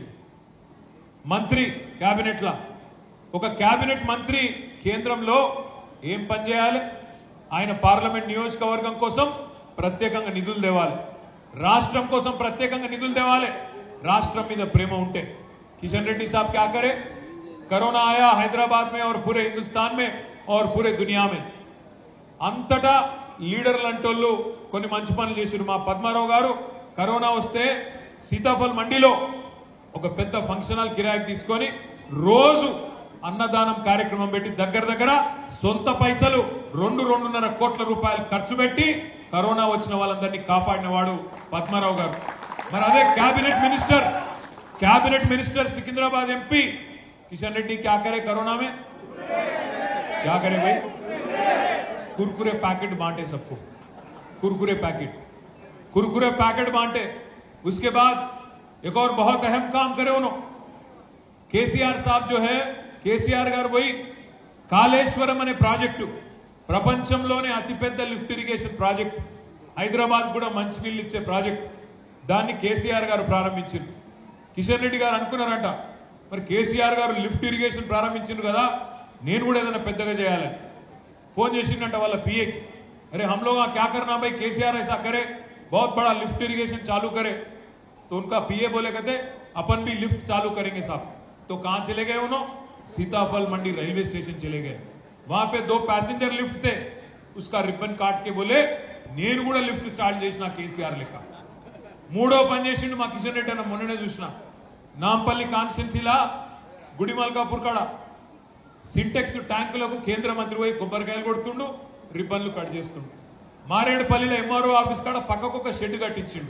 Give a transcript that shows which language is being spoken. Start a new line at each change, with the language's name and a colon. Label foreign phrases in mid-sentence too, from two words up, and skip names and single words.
Telugu: మంత్రి క్యాబినెట్లా ఒక క్యాబినెట్ మంత్రి కేంద్రంలో ఏం పనిచేయాలి? ఆయన పార్లమెంట్ నియోజకవర్గం కోసం ప్రత్యేకంగా నిధులు తేవాలి, రాష్ట్రం కోసం ప్రత్యేకంగా నిధులు తేవాలి. రాష్ట్రం మీద ప్రేమ ఉంటే కిషన్ రెడ్డి
Hindi: साहब क्या करे? करोना आया हैदराबाद में और पूरे हिंदुस्तान में और पूरे दुनिया में.
Telugu: అంతటా లీడర్లు అంటోళ్ళు కొన్ని మంచి పనులు చేశారు. మా పద్మారావు గారు కరోనా వస్తే సీతాఫల్ మండిలో ఒక పెద్ద ఫంక్షన్ హాల్ కిరాయికి తీసుకొని రోజు అన్నదానం కార్యక్రమం పెట్టి దగ్గర సొంత పైసలు 2-2.5 కోట్ల రూపాయలు ఖర్చు పెట్టి కరోనా వచ్చిన వాళ్ళందరినీ కాపాడిన వాడు పద్మారావు గారు. మరి అదే
Hindi: कैबिनेट मिनिस्टर सिकंदराबाद एमपी किशन रेड्डी क्या करे? कोरोना में क्या करे भाई? कुरकुरे पैकेट बांटे सबको, कुरकुरे पैकेट बांटे. उसके बाद एक और बहुत अहम काम करे उन्होंने. केसीआर साहब जो है,
Telugu: केसीआर गाరు పోయి కాళేశ్వరం అనే ప్రాజెక్టు ప్రపంచంలోనే అతిపెద్ద లిఫ్ట్ ఇరిగేషన్ ప్రాజెక్ట్, హైదరాబాద్ కూడా మంచినీళ్ళు ఇచ్చే ప్రాజెక్ట్, దాన్ని కేసీఆర్ గారు ప్రారంభించారు. కిషన్ రెడ్డి గారు అనుకున్నారంట, మరి కేసీఆర్ గారు లిఫ్ట్ ఇరిగేషన్ ప్రారంభించారు కదా, నేను కూడా ఏదైనా పెద్దగా చేయాలని फोन చేసిందంట వాళ్ళ
Hindi: पीए की. अरे हम लोग क्या करना भाई, केसीआर ऐसा करे, बहुत बड़ा लिफ्ट इरिगेशन चालू करे. तो उनका पीए बोले कहते अपन भी लिफ्ट चालू करेंगे साहब. तो कहां चले गए उन्होंने? सीताफल मंडी रेलवे स्टेशन चले गए. वहां पे 2 पैसेंजर लिफ्ट थे, उसका रिबन काट के बोले
Telugu: నేను కూడా లిఫ్ట్ స్టార్ట్ చేసిన కేసీఆర్ లెక్క. మూడో పని చేసిండు మా కిషన్ రెడ్డి అన్న, మొన్ననే చూసిన నాంపల్లి కాన్స్టిట్యున్సీలా గుడిమల్కాపూర్ కాడ సింటెక్స్ ట్యాంకులకు కేంద్ర మంత్రి పోయి కొబ్బరికాయలు కొడుతుండు, రిబ్బన్లు కట్ చేస్తుండు. మారేడుపల్లిలో ఎంఆర్ఓ ఆఫీస్ కాడ పక్కకు ఒక షెడ్ కట్టించిండు.